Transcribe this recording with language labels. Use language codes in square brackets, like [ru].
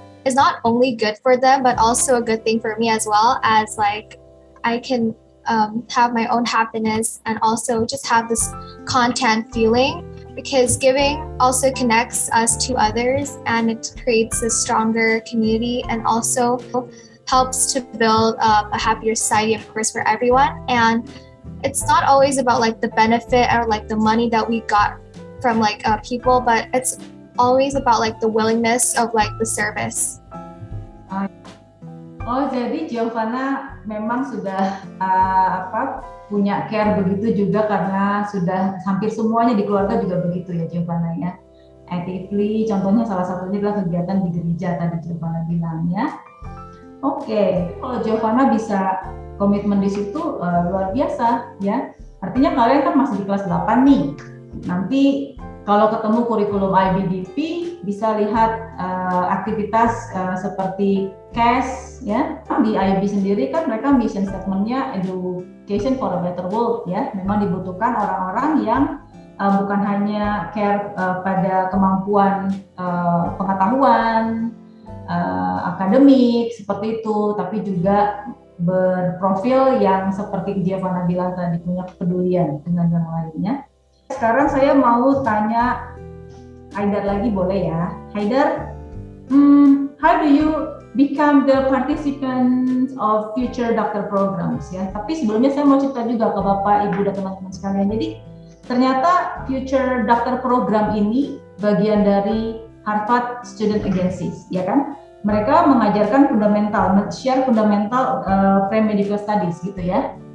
[en] is not only good for them, but also a good thing for me as well, as like I can have my own happiness and also just have this content feeling, because giving also connects us to others and it creates a stronger community and also helps to build a happier society, of course, for everyone. And it's not always about like the benefit or like the money that we got from like people, but it's always about like the willingness of like the service. [id] Oh, jadi Giovanna memang sudah punya care begitu juga karena sudah hampir semuanya di keluarga juga begitu ya Giovanna ya. Actively, contohnya salah satunya adalah kegiatan di gereja tadi Giovanna bilang ya. Oke, kalau Giovanna bisa komitmen di situ luar biasa ya. Artinya kalian kan masih di kelas 8 nih. Nanti kalau ketemu kurikulum IBDP bisa lihat aktivitas seperti CAS ya. Di IB sendiri kan mereka mission statement-nya Education for a Better World ya. Memang dibutuhkan orang-orang yang bukan hanya care pada kemampuan pengetahuan, akademik seperti itu, tapi juga berprofil yang seperti Giovanna bilang tadi, punya kepedulian dengan yang lainnya. Sekarang saya mau tanya Haidar lagi, boleh ya? [en] Haidar, how do you become the participant of future doctor programs ya? [id] Tapi sebelumnya saya mau cerita juga ke Bapak, Ibu, dan teman-teman sekalian. Jadi ternyata future doctor program ini bagian dari Harvard Student Agencies, ya kan? Mereka mengajarkan fundamental, share fundamental pre-medical studies gitu ya.